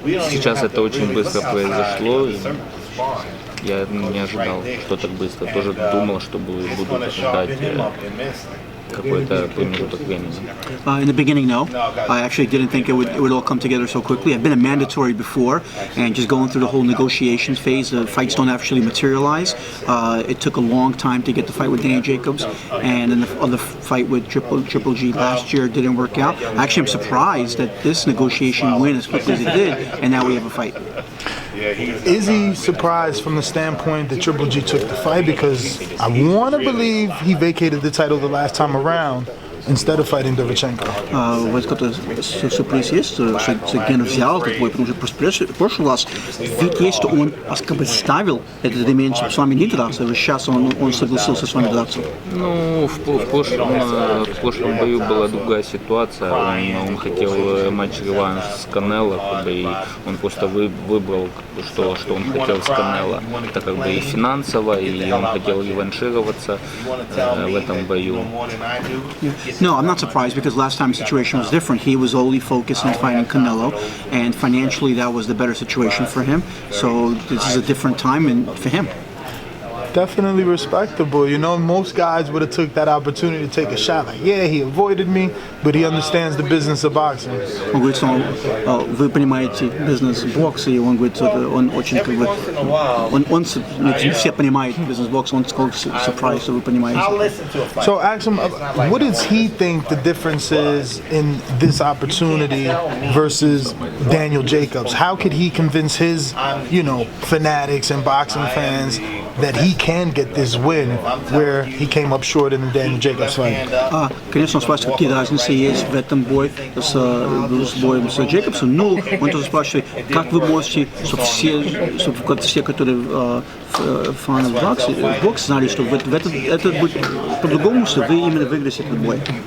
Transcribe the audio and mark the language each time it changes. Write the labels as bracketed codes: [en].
[ru] Сейчас это очень быстро произошло, и я не ожидал, что так быстро. Тоже думал, что буду ждать какой-то промежуток времени. [en] In the beginning, no. I actually didn't think it would all come together so quickly. I've been a mandatory before, and just going through the whole negotiation phase, the fights don't actually materialize. It took a long time to get the fight with Danny Jacobs, and then the other fight with Triple G last year didn't work out. Actually, I'm surprised that this negotiation went as quickly as it did, and now we have a fight. Is he surprised from the standpoint that Triple G took the fight? Because I want to believe he vacated the title the last time around instead of fighting Derevyanchenko. [ru] Вот какой-то сюрприз есть, что Ген взял этот бой, потому что в прошлый раз вид есть, что он как бы ставил этот элемент, чтобы с вами не драться, и сейчас он согласился с вами драться. Ну, в прошлом бою была другая ситуация. Он хотел матч-реванш с Канело, и он просто выбрал, что он хотел с Канело. Это как бы и финансово, и он хотел реваншироваться в этом бою. [en] No, I'm not surprised, because last time the situation was different. He was only focused on fighting Canelo, and financially that was the better situation for him. So this is a different time for him. Definitely respectable. You know, most guys would have took that opportunity to take a shot. Like, yeah, he avoided me, but he understands the business of boxing. [ru] Он говорит, что вы понимаете бизнес бокса, и он говорит, что он очень как бы, он все понимают бизнес бокса, он [en] surprised, [ru] что вы понимаете. [en] So ask him, what does he think the difference is in this opportunity versus Daniel Jacobs? How could he convince his, fanatics and boxing fans that he can get this win where he came up short in the Daniel Jacobs fight? [ru] Конечно, он спрашивает, какие разницы есть в этом бое с боем с Джейкобсом. Ну, он тоже спрашивает, как вы можете, чтобы все, которые фаны бокса знали, что это будет по-другому, что вы именно выиграете этот бой.